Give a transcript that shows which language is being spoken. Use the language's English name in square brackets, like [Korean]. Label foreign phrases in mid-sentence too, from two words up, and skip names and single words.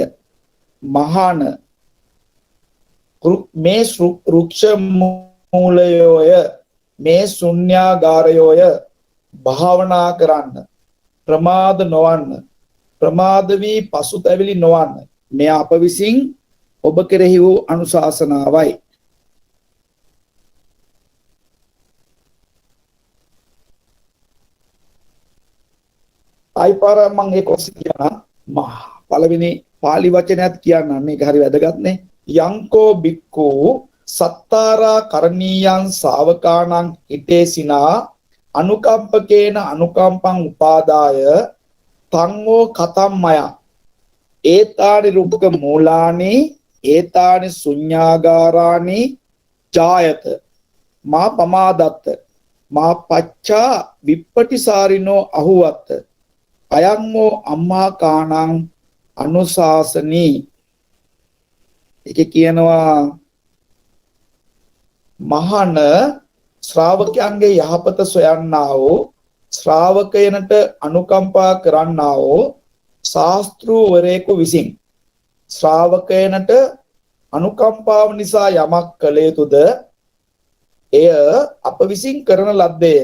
[Sinhala] මහාන මේ රුක්ෂ මූලයෝය මේ ශුන්‍යාගාරයෝය භාවනා කරන්න ප්‍රමාද නොවන්න ප්‍රමාද වී පසුතැවිලි නොවන්න මේ අප විසින් ඔබ කෙරෙහි වූ අනුශාසනාවයි. අයිපාර මම ඒක ඔස්සේ කියනවා පළවෙනි පාලි වචනයත් කියන්න මේක හරි වැදගත්නේ. [Pali] යංකෝ බික්කු සත්තාරා කරණීයං ශාවකාණං හිතේසිනා අනුකම්පකේන අනුකම්පං උපාදාය තංගෝ කතම්මය ඒතානි රුක්ක මූලානි ඒතානි ශුඤ්ඤාගාරානි ජායත මා පමාදත්ත මා පච්චා විප්පටිසාරිනෝ අහුවත්ත අයම්මෝ අම්මා කාණං අනුශාසනී. [Sinhala] ඒක කියනවා මහාන ශ්‍රාවකයන්ගේ යහපත සොයන්නා වූ ශ්‍රාවකයනට අනුකම්පා කරන්නා වූ ශාස්ත්‍රූවරයෙකු විසින් ශ්‍රාවකයනට අනුකම්පාව නිසා යමක් කළ යුතුද එය අප විසින් කරන ලද්දේය.